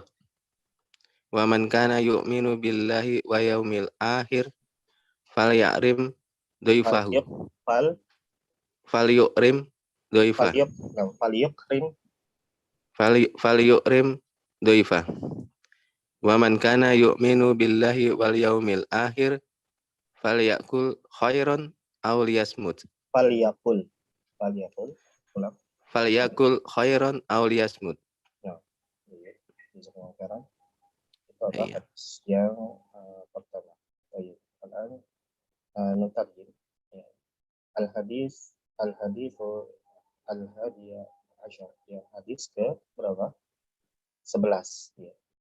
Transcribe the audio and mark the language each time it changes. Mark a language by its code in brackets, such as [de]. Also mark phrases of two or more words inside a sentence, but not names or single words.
[ar] ومن كان يؤمن بالله واليوم الآخر فليكرم ضيفه. فليكرم ضيفه. فليكرم ضيفه. ومن كان يؤمن بالله واليوم الآخر فليقل خيرا أو ليصمت. فليقل. فليقل خيرا أو ليصمت. [id] Itu apa hadis yang pertama. Baik, nutarjim. [ar] الحديث الحادي عشر. [id] Ya, hadis ke berapa? 11. Ya.